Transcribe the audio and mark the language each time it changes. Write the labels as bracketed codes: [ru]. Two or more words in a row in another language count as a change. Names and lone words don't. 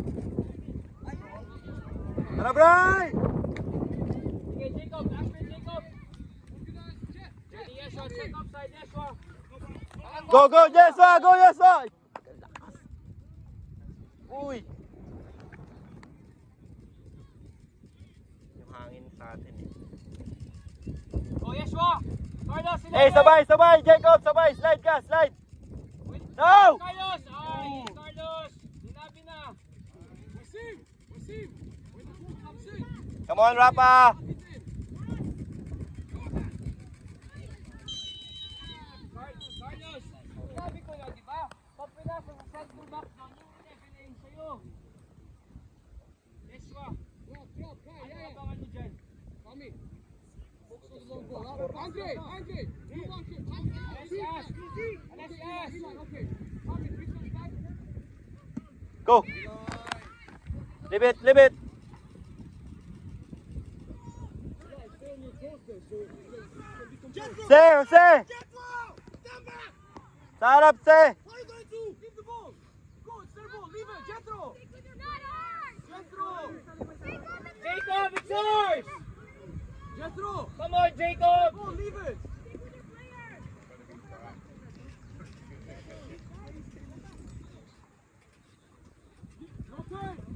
[tl] Tara, Bray! [en] Okay, Jacob, Ashman, Jacob! Ready, Yeshua, check upside, Yeshua! Go, go, Yeswa! Go, Yeswa! [tl] Uy! Yung hangin sa atin eh. [en] Go, Yeshua! Carlos, [tl] Eh, sabay, sabay! Jacob, sabay! Slide ka, slide! No! Carlos! Ay, Carlos! Sinabi na! [en] Come on, Rafa! Carlos! [tl] Sinabi ko na, di ba? Pag pinasa sa center back doon, yung pinag-pinayin sa'yo. Yeshua! Ano abangan mo dyan? [en] Andre, you want it? Anasias! Anasias! Go! Leave it, leave it! [tl] Se, Jose! Sa harap, Se! [en] What are you going to do? Leave the ball. Go, it's their ball. Leave it, Jethro. Jacob, it's yours! Jethro. Come on, Jacob! Go, leave it. No turn.